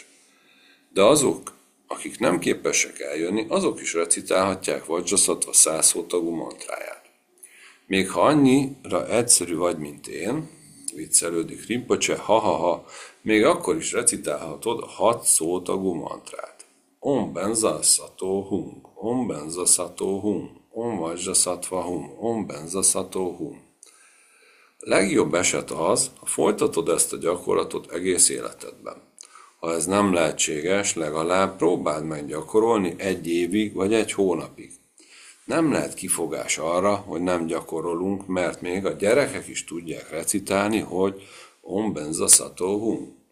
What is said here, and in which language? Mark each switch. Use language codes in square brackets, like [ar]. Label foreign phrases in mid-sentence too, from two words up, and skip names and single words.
[hu] De azok, akik nem képesek eljönni, azok is recitálhatják Vajrasattva 100 szótagú mantráját. Még ha annyira egyszerű vagy, mint én, viccelődik Rinpoche, ha, még akkor is recitálhatod a 6 szótagú mantrát. [sa] Om Benza Sato Hum, Om Benza Sato Hum, Om Vajrasattva Hum, Om Benza Sato Hum. [hu] A legjobb eset az, ha folytatod ezt a gyakorlatot egész életedben. Ha ez nem lehetséges, legalább próbáld meg gyakorolni 1 évig vagy 1 hónapig. Nem lehet kifogás arra, hogy nem gyakorolunk, mert még a gyerekek is tudják recitálni, hogy [sa] Om Benza Sato Hum.